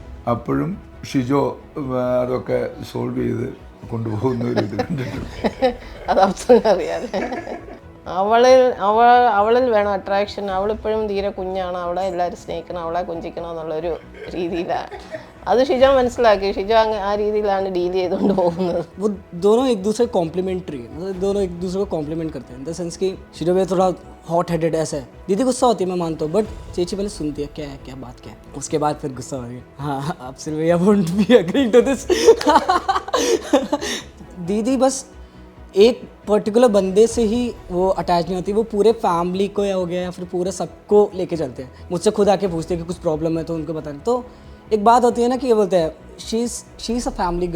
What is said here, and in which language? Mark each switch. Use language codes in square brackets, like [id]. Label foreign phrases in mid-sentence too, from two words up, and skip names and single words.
[ml] അപ്പോഴും ഷിജോ അതൊക്കെ സോൾവ് ചെയ്ത് കൊണ്ടുപോകുന്ന ഒരു ഇത് കണ്ടിട്ടുണ്ട്. അതറിയാതെ അവളിൽ വേണം അട്രാക്ഷൻ. അവളിപ്പോഴും തീരെ കുഞ്ഞാണ്, അവളെ എല്ലാവരും സ്നേഹിക്കണം, അവളെ കൊഞ്ചിക്കണം എന്നുള്ളൊരു രീതിയിലാണ്. അത് ഷിജോ മനസ്സിലാക്കി. ഷിജോ ആ രീതിയിലാണ് ഡീൽ ചെയ്തുകൊണ്ട് പോകുന്നത്. [hi] वो दोनों एक दूसरे कॉम्प्लीमेंट्री है, मतलब दोनों एक दूसरे को कॉम्प्लीमेंट करते हैं [en] in the sense [hi] कि शीजो भी थोड़ा [en] hot headed [hi] ऐसा है. दीदी गुस्सा होती है मैं मानता हूँ, बट चेची पहले सुनती है क्या बात क्या है, उसके बाद फिर गुस्सा हो गई. [en] हाँ absolutely I won't be agreeing to this. [hi] दीदी बस एक पर्टिकुलर बंदे से ही वो अटैच नहीं होती, वो पूरे फैमिली को या हो गया या फिर पूरे सबको लेके चलते हैं. मुझसे खुद आके पूछते हैं कि कुछ प्रॉब्लम है तो उनको बताएं. तो एक बात होती है ना कि ये बोलते हैं [en] she is a family girl.